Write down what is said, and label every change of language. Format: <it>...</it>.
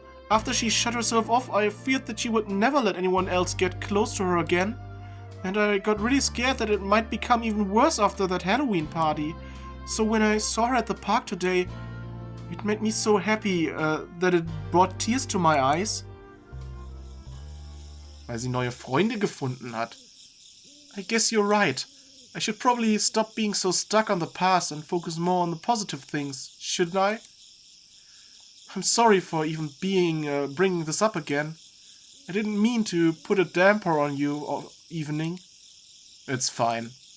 <en>After she shut herself off, I feared that she would never let anyone else get close to her again. And I got really scared that it might become even worse after that Halloween party. So when I saw her at the park today, it made me so happy that it brought tears to my eyes.</en> <de>Weil sie neue Freunde gefunden hat.</de> <en>I guess you're right. I should probably stop being so stuck on the past and focus more on the positive things, shouldn't I? I'm sorry for even bringing this up again. I didn't mean to put a damper on your evening. It's fine.</en>